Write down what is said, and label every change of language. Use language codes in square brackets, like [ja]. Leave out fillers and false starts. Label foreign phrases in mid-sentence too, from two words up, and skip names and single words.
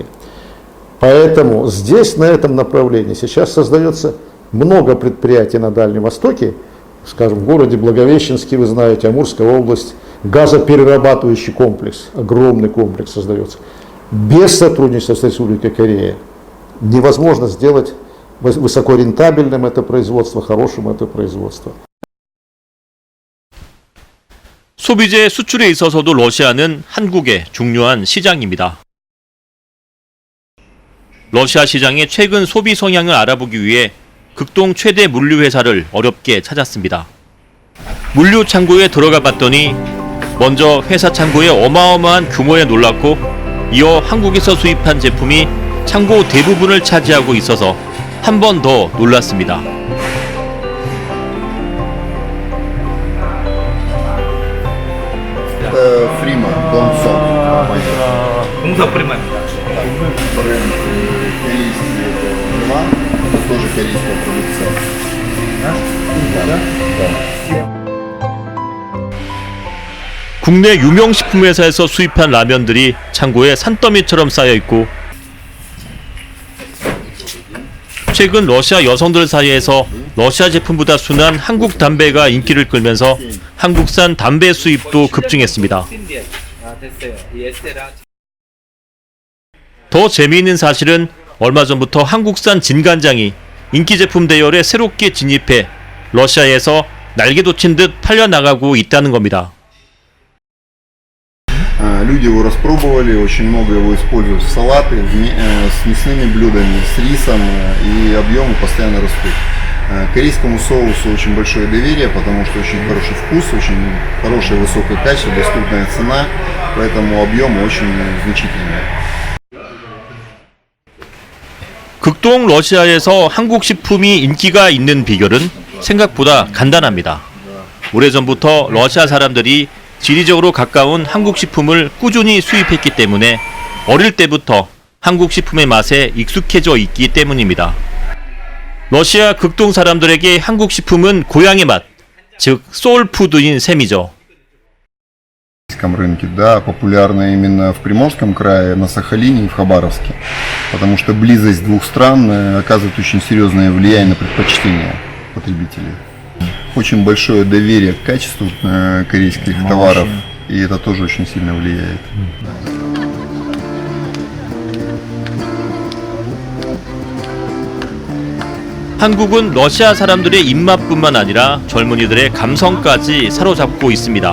[ru] Поэтому здесь, на этом направлении, сейчас создается много предприятий на Дальнем Востоке, скажем, в городе Благовещенске, вы знаете, Амурская область, газоперерабатывающий комплекс, огромный комплекс создается. Без сотрудничества с Республикой Корея невозможно сделать высокорентабельным это производство, хорошим это производство. [ko] 소비재 수출에 있어서도 러시아는 한국의 중요한 시장입니다. 러시아 시장의 최근 소비 성향을 알아보기 위해 극동 최대 물류 회사를 어렵게 찾았습니다. 물류 창고에 들어가 봤더니 먼저 회사 창고의 어마어마한 규모에 놀랐고, 이어 한국에서 수입한 제품이 창고 대부분을 차지하고 있어서 한 번 더 놀랐습니다. [ru] Это Фрима, дом СОМ. Муза прямая. Бренд корейский, это Мила, это тоже корейская продукция. [ko] 국내 유명 식품회사에서 수입한 라면들이 창고에 산더미처럼 쌓여 있고, 최근 러시아 여성들 사이에서 러시아 제품보다 순한 한국 담배가 인기를 끌면서 한국산 담배 수입도 급증했습니다. 더 재미있는 사실은 얼마 전부터 한국산 진간장이 인기 제품 대열에 새롭게 진입해 러시아에서 날개 돋친 듯 팔려나가고 있다는 겁니다. [ru] Люди его распробовали, очень много его используют в салаты, с мясными блюдами, с рисом, и объемы постоянно растут. Корейскому соусу очень большое доверие, потому что очень хороший вкус, очень хорошее высокое качество, доступная цена, поэтому объемы очень значительные. [ko] 극동 러시아에서 한국 식품이 인기가 있는 비결은 생각보다 간단합니다. 오래전부터 러시아 사람들이 지리적으로 가까운 한국 식품을 꾸준히 수입했기 때문에 어릴 때부터 한국 식품의 맛에 익숙해져 있기 때문입니다. 러시아 극동 사람들에게 한국 식품은 고향의 맛, 즉 소울푸드인 셈이죠. [ru] российском рынке, да, популярна именно в Приморском крае, на Сахалине и в Хабаровске, потому что близость двух стран оказывает очень серьезное влияние на предпочтения потребителей. Очень большое доверие к качеству корейских товаров, и это тоже очень сильно влияет. [ko] 한국은 러시아 사람들의 입맛뿐만 아니라 젊은이들의 감성까지 사로잡고 있습니다.